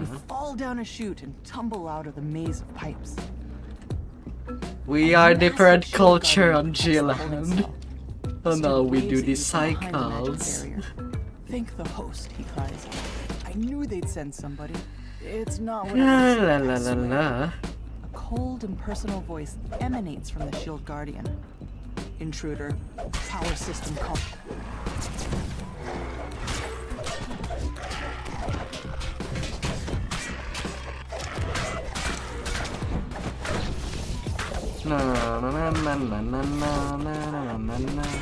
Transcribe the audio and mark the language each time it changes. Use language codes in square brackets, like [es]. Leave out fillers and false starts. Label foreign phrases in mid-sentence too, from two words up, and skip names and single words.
[en] You fall down a chute and tumble out of the maze of pipes. We are different culture on G-Land. Oh no, we do these cycles. Thank the host, he cries. I knew they'd send somebody. It's not what La I la said, la I la swear. la. A cold, impersonal voice emanates from the Shield Guardian. Intruder, power system call. Na na na na na na na na na na.